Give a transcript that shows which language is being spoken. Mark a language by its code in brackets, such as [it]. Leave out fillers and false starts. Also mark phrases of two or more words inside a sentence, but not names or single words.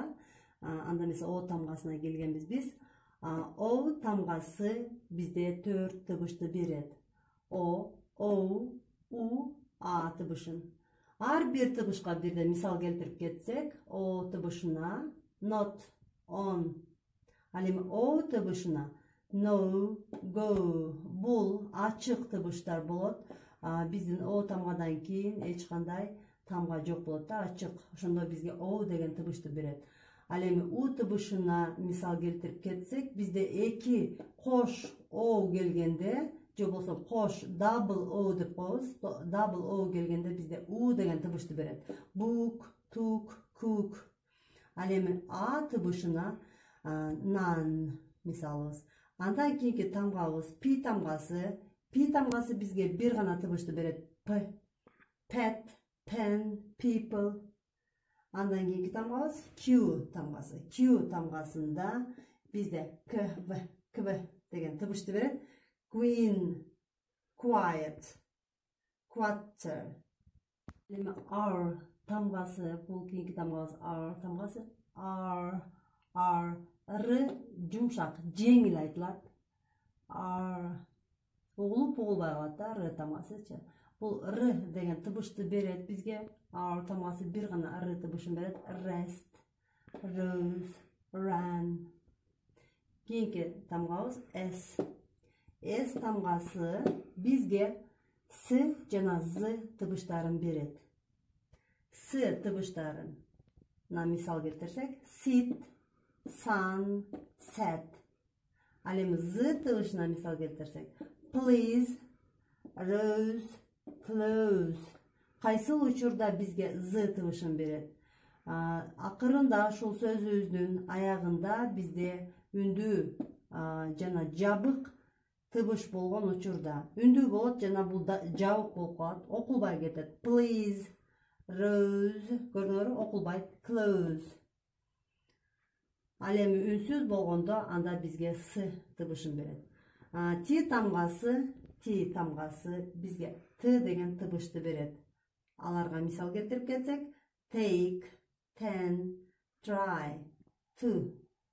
[ky] Анда эмес о тамгасына келгенбиз биз. О тамгасы бизде 4 тыбышты берет. О, оу, у, а тыбышын. Ар бир тыбышка бирден мисал келтирип кетсек, о тыбышына [en] not, on. [ky] Ал эми о тыбышына [en] no, go. [ky] Бул ачык тыбыштар болот. Биздин о тамгадан кийин эч кандай тамга жок болот да, ачык. Ошондо бизге о деген тыбышты берет. Ал эми у тыбышына мисал келтирип кетсек, бизде эки кош о келгенде, же болбосо кош [en] double o [ky] деп коебуз. [en] Double o [ky] келгенде бизде у деген тыбышты берет. [en] Book, took, cook. [ky] Ал эми а тыбышына none мисалыбыз. Андан кийинки тамгабыз пи тамгасы. Пи тамгасы бизге бир гана тыбышты берет. [en] П. Pet, pen, people. [ky] Андан кийинки тамгабыз Q тамгасы. Q тамгасында бизде кв деген тыбышты берет. [en] Queen, quiet, quarter. [ky] Эми R тамгасы, бул кийинки тамгабыз R тамгасы. R жумшак, жеңил айтылат. R угулуп угулбай калат да, R тамгасычы. Бул R деген тыбышты берет бизге. R тамгасы бир гана R тыбышын берет. [en] Rest, rose, ran. [ky] Кийинки тамгабыз S. S тамгасы бизге С жана З тыбыштарын берет. С тыбыштарын мисал келтирсек, [en] sit, sun, sat. [ky] Ал эми З тыбышына мисал келтирсек, [en] please, rose, close. [ky] Кайсыл учурда бизге З тыбышын берет? Акырында ушул сөзүбүздүн аягында бизде үндүү жана жабык тыбыш болгон учурда. Үндүү болот жана бул жабык болуп калат, окулбай кетет. [en] Please, rose, [ky] көрдүңөрбү, окулбайт. Close. Ал эми үнсүз болгондо анда бизге С тыбышын берет. Ти тамгасы бизге Т деген тыбышты берет. Аларга мисал келтирип кетсек, [en] take, ten, try, to.